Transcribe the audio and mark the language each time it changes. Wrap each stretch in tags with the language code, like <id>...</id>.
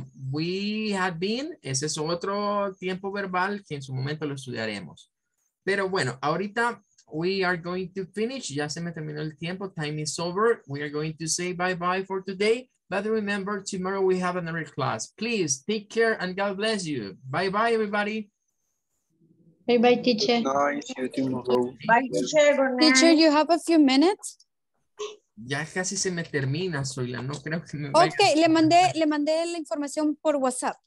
<en>We had been,</en> <es>ese es otro tiempo verbal que en su momento lo estudiaremos. Pero bueno, ahorita</es> <en>we are going to finish.</en> <es>Ya se me terminó el tiempo.</es> <en>Time is over. We are going to say bye-bye for today. But remember, tomorrow we have another class. Please take care and God bless you. Bye-bye, everybody. Bye-bye, teacher. Nice, see you tomorrow. Bye, teacher. Good night. Teacher, you have a few minutes.</en> <es>Ya casi se me termina, Zoila. No creo que me vaya. Ok, le mandé la información por WhatsApp.</es>